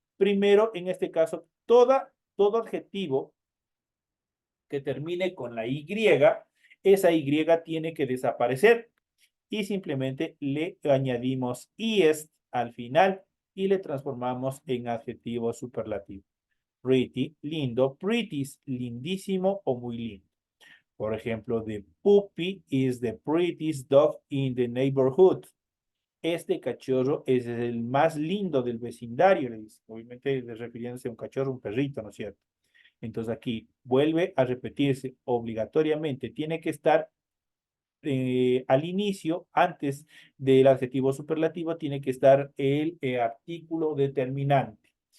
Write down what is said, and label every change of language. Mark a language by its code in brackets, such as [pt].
[es] Primero, en este caso, todo adjetivo que termine con la Y, esa Y tiene que desaparecer y simplemente le añadimos est al final y le transformamos en adjetivo superlativo. Pretty, lindo. Pretty es lindísimo o muy lindo. Por ejemplo, [en] the puppy is the prettiest dog in the neighborhood. [es] Este cachorro es el más lindo del vecindario, le dice. Obviamente refiriéndose a un cachorro, un perrito, ¿no es cierto? Entonces aquí vuelve a repetirse obligatoriamente. Tiene que estar al inicio, antes del adjetivo superlativo, tiene que estar el artículo determinante.